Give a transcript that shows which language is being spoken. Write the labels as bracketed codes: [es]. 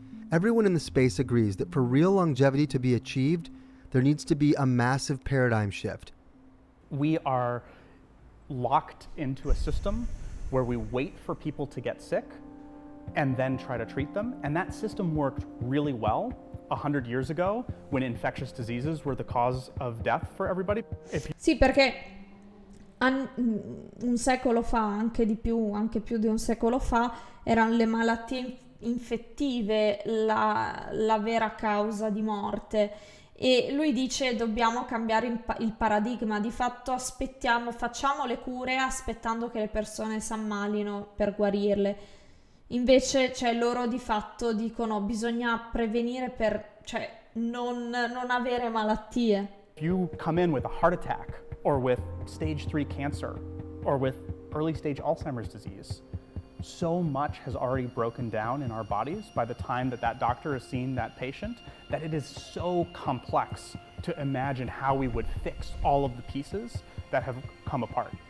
[en] Everyone in the space agrees that for real longevity to be achieved, there needs to be a massive paradigm shift. We are locked into a system where we wait for people to get sick and then try to treat them. And that system worked really well 100 years ago when infectious diseases were the cause of death for everybody. [it] Sì, perché un secolo fa, anche più di un secolo fa, erano le malattie infettive la vera causa di morte. E lui dice dobbiamo cambiare il paradigma, di fatto facciamo le cure aspettando che le persone si ammalino per guarirle. Invece loro di fatto dicono bisogna prevenire per non avere malattie. [en] If you come in with a heart attack or with stage 3 cancer or with early stage Alzheimer's disease, so much has already broken down in our bodies by the time that doctor has seen that patient that it is so complex to imagine how we would fix all of the pieces that have come apart.